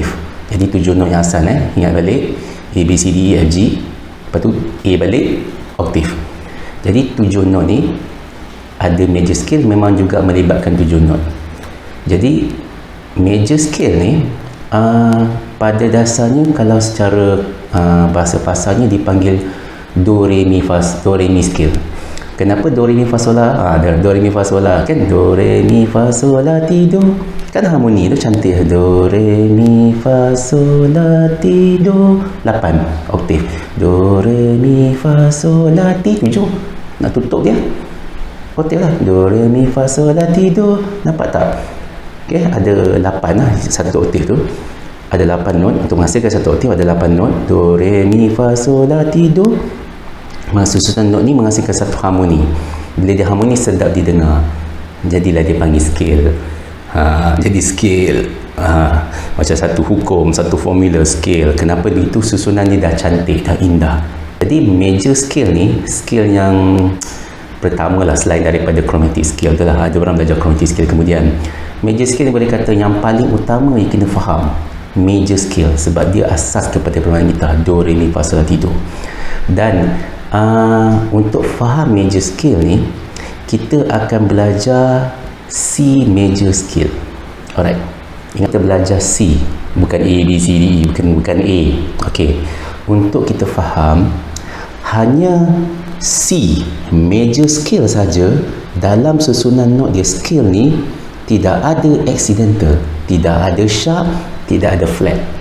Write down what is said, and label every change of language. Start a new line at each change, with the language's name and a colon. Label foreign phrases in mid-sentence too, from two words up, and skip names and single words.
Malay: Jadi 7 note yang asal, ingat balik, A, B, C, D, E, F, G, lepas tu A balik oktav. Jadi 7 note ni ada
English: major scale,
Malay: memang juga melibatkan 7 note. Jadi
English: major scale
Malay: ni pada dasarnya, kalau secara bahasa pasarnya dipanggil do re mi scale. Kenapa do re mi fa sol la? Do re mi fa sol la kan, do re mi fa sol la ti do, kan harmoni tu cantik. Do re mi fa sol la ti do, 8 oktav. Do re mi fa sol la ti, 7. Nak tutup dia oktav lah, do re mi fa sol la ti do. Nampak tak? Okey, ada 8 lah satu oktav tu. Ada 8 not untuk menghasilkan satu oktav, ada 8 not. Do re mi fa sol la ti do. Susunan not ni menghasilkan satu harmoni. Bila dia harmoni, sedap didengar, jadilah dia panggil scale. Jadi scale macam satu hukum, satu formula scale. Kenapa? Itu susunan dia dah cantik, dah indah. Jadi
English: major scale
Malay: ni scale yang pertama lah, selain daripada
English: chromatic scale
Malay: tu lah. Ada orang belajar
English: chromatic scale
Malay: kemudian.
English: Major scale
Malay: ni boleh kata yang paling utama yang kena faham
English: major scale,
Malay: sebab dia asas kepada permainan gitar, do, re, mi, fa, sol, la, ti, do. Dan untuk faham
English: major scale
Malay: ni, kita akan belajar
English: C major scale.
Malay: Alright, ingat kita belajar C, bukan A, B, C, D, E, bukan A. Okey, untuk kita faham hanya
English: C major scale
Malay: saja, dalam susunan note dia scale ni tidak ada accidental, tidak ada sharp, tidak ada flat.